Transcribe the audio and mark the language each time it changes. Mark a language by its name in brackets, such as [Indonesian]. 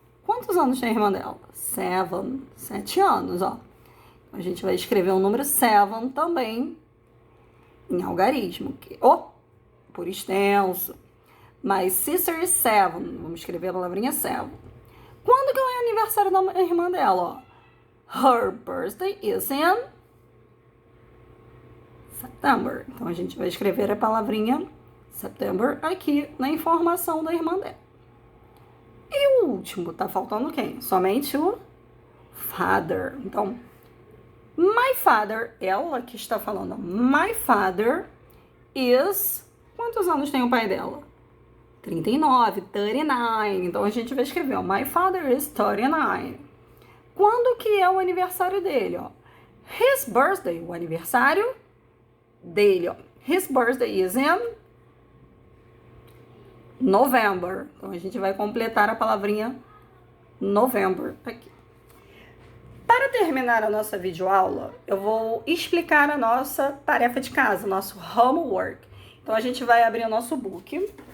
[Portuguese] Quantos anos tem a irmã dela? 7 anos, ó. A gente vai escrever o número 7 também em algarismo, por extenso. [English] My sister is 7. [Portuguese] Vamos escrever a palavrinha 7. Quando que é o aniversário da irmã dela, ó? [English] Her birthday is in September. [Portuguese] Então, a gente vai escrever a palavrinha September aqui na informação da irmã dela. E o último, tá faltando quem? Somente o father. Então, [English] my father, [Portuguese] ela que está falando, [English] my father is... [Portuguese] Quantos anos tem o pai dela? 39. Então, a gente vai escrever, ó, [English] my father is 39. [Portuguese] Quando que é o aniversário dele, ó? [English] His birthday, [Portuguese] o aniversário dele, ó. [English] His birthday is in November. [Portuguese] Então, a gente vai completar a palavrinha November aqui. Para terminar a nossa videoaula, eu vou explicar a nossa tarefa de casa, nosso homework. Então, a gente vai abrir o nosso book.